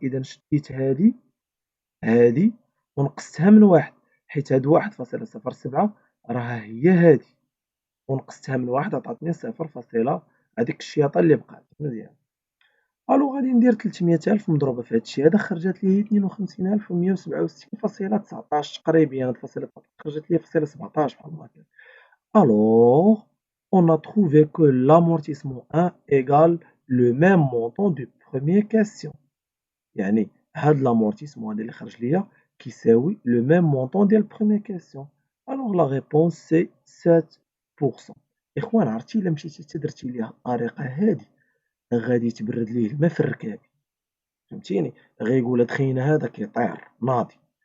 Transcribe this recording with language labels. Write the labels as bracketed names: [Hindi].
[Arabic] إذا شديت هادي ونقصتها من واحد، حيت هاد 1.07 راها هي هادي، ونقصتها من واحد عطاتني 0. هاديك الشياطة اللي بقات. مزيان، الو غادي ندير 300000 مضروبة في هادشي هذا، خرجت لي هي 52167.19 تقريبا. هاد الفاصلة خرجت لي فاصلة 17 بحال هكا. [French] Alors, on a trouvé que l'amortissement 1 égale le même montant du premier question. [Arabic] يعني هاد l'amortissement هذا اللي خرج ليا كيساوي [French] le même montant [Arabic] ديال [French] première question. Alors la réponse c'est 7%. [Arabic] إخوان عرفتي إلا مشيتي حتى درتي ليه الطريقة هادي غادي تبرد ليه الماء في الركاب، فهمتيني؟ غيقول هاد خينا هذا كيطير ناضي.